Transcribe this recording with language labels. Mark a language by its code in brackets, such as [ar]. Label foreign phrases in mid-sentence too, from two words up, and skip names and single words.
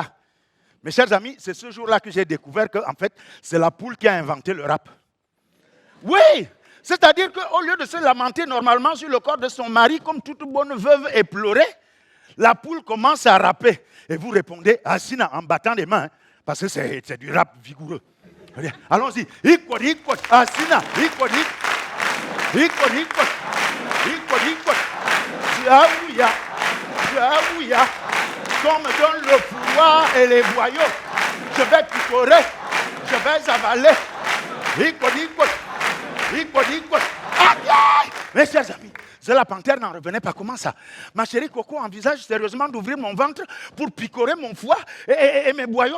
[fr] Mes chers amis, c'est ce jour-là que j'ai découvert que, en fait, c'est la poule qui a inventé le rap. Oui, c'est-à-dire qu'au lieu de se lamenter normalement sur le corps de son mari, comme toute bonne veuve et pleurer, la poule commence à rapper. Et vous répondez, Asina, en battant les mains, parce que c'est du rap vigoureux. Allons-y. Ikot, ikot, Asina, ikot, ikot, ikot, ikot, Tiaouya, Tiaouya, qu'on me donne le pouvoir et les boyaux, je vais picorer, je vais avaler. Ikot, ikot. Mes chers amis, c'est la panthère n'en revenait pas. Comment ça? Ma chérie Coco envisage sérieusement d'ouvrir mon ventre pour picorer mon foie et mes boyaux.